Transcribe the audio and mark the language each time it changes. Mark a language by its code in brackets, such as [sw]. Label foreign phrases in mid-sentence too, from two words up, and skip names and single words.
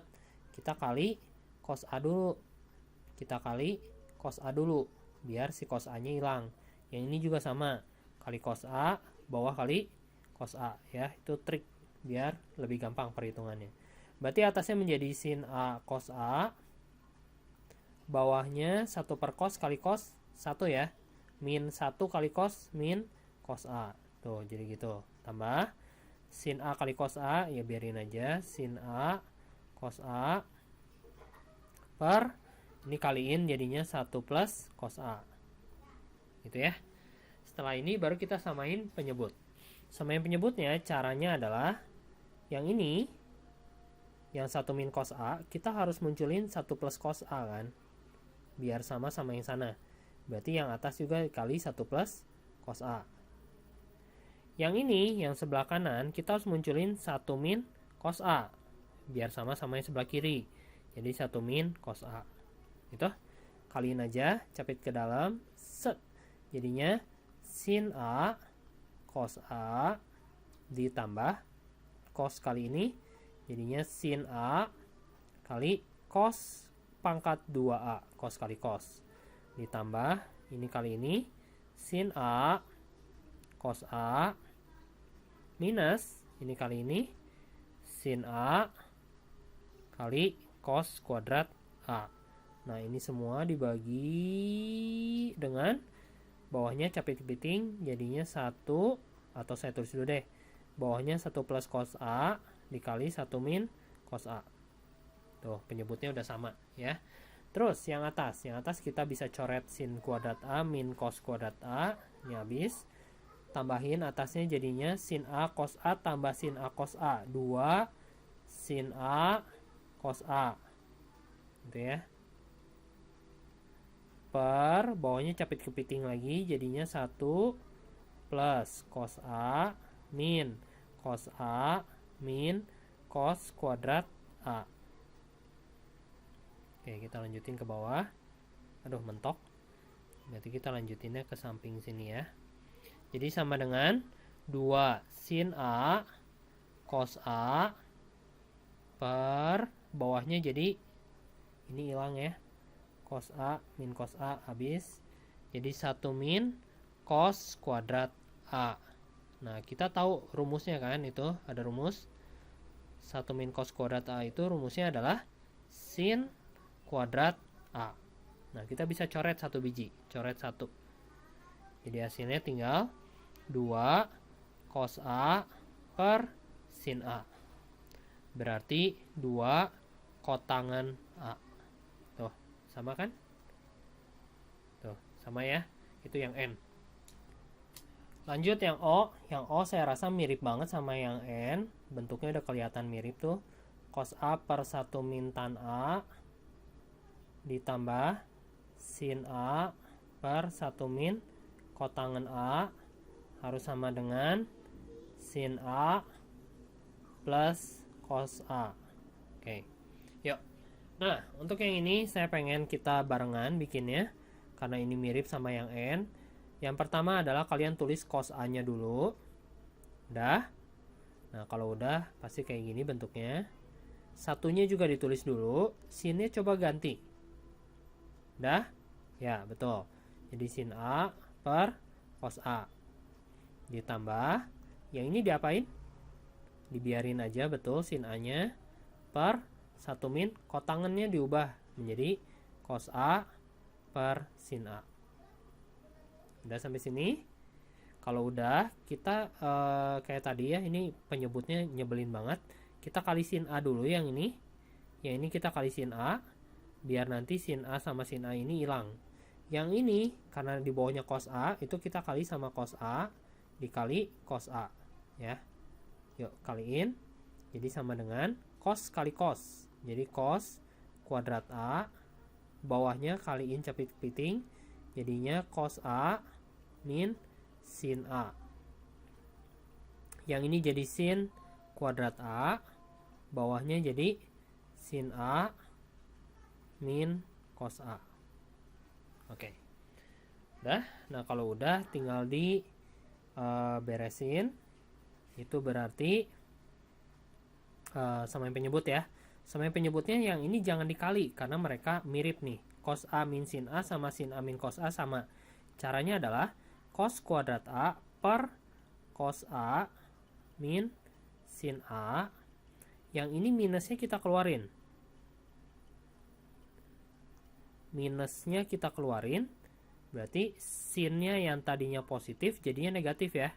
[id] Kita kali cos A dulu. Kita kali cos A dulu biar si cos A-nya hilang. Yang ini juga sama, kali cos A bawah kali cos A ya. Itu trik biar lebih gampang perhitungannya. Berarti atasnya menjadi sin A cos A, bawahnya 1 per cos kali cos 1 ya. Min 1 kali cos min cos A. Tuh, jadi gitu. Tambah sin A kali cos A, ya biarin aja. Sin A cos A per, ini kaliin jadinya 1 plus cos A. Gitu ya. Setelah ini baru kita samain penyebut. Samain penyebutnya caranya adalah yang ini, yang 1 min cos A, kita harus munculin 1 plus cos A kan. Biar sama sama yang sana. Berarti yang atas juga kali 1 plus cos A. Yang ini, yang sebelah kanan, kita harus munculin 1 min cos A. Biar sama sama yang sebelah kiri. Jadi 1 min cos A. Gitu. Kaliin aja, capit ke dalam. Set. Jadinya sin A cos A ditambah cos kali ini. Jadinya sin A kali cos pangkat 2A. Cos kali cos. Ditambah ini kali ini. Sin A cos A minus ini kali ini sin A kali cos kuadrat A. Nah, ini semua dibagi dengan bawahnya capit kepiting jadinya 1, atau saya tulis dulu deh. Bawahnya 1 plus cos A dikali 1 min cos A. Tuh, penyebutnya udah sama ya. Terus yang atas kita bisa coret sin kuadrat A min cos kuadrat A. Ini habis. Tambahin atasnya jadinya sin A cos A tambah sin A cos A. 2 sin A cos A. Gitu ya. Per bawahnya capit kepiting lagi jadinya 1 plus cos A min cos A min cos kuadrat A. Oke, kita lanjutin ke bawah. Aduh, mentok. Berarti kita lanjutinnya ke samping sini ya. Jadi sama dengan 2 sin A cos A per bawahnya jadi ini hilang ya. Cos A min cos A habis. Jadi 1 min cos kuadrat A. Nah, kita tahu rumusnya kan, itu ada rumus 1 min cos kuadrat A itu rumusnya adalah sin kuadrat A. Nah, kita bisa coret 1 biji, coret 1. Jadi hasilnya tinggal 2 cos A per sin A. Berarti 2 kotangan A. Tuh, sama kan? Tuh, sama ya. Itu yang N. Lanjut yang O. Yang O saya rasa mirip banget sama yang N. Bentuknya udah kelihatan mirip tuh. Cos A per 1 min tan A ditambah sin A per 1 min kotangan A harus sama dengan sin A plus cos A. Oke, yuk. Nah, untuk yang ini saya pengen kita barengan bikinnya, karena ini mirip sama yang N. Yang pertama adalah kalian tulis cos A-nya dulu. Udah? Nah, kalau udah, pasti kayak gini bentuknya. Satunya juga ditulis dulu, sinnya coba ganti. Udah? Ya, betul. Jadi sin A per cos A. Ditambah, yang ini diapain? Dibiarin aja, betul, sin A-nya per 1 min, kotangannya diubah menjadi cos A per sin A. Udah sampai sini? Kalau udah, kita kayak tadi ya, ini penyebutnya nyebelin banget. Kita kali sin A dulu yang ini. Yang ini kita kali sin A, biar nanti sin A sama sin A ini hilang. Yang ini, karena di bawahnya cos A, itu kita kali sama cos A, dikali cos A. Ya. Yuk, kaliin. Jadi sama dengan cos kali cos. Jadi cos kuadrat A, bawahnya kaliin capit kepiting, jadinya cos A min sin A. Yang ini jadi sin kuadrat A, bawahnya jadi sin A min cos A. Oke. Udah. Nah, kalau udah tinggal di beresin. Itu berarti samain penyebut ya. Samain penyebutnya yang ini jangan dikali karena mereka mirip nih. Cos A min sin A sama sin A min cos A sama. Caranya adalah cos kuadrat A per cos A min sin A. Yang ini minusnya kita keluarin. Minusnya kita keluarin. Berarti sinnya yang tadinya positif jadinya negatif ya.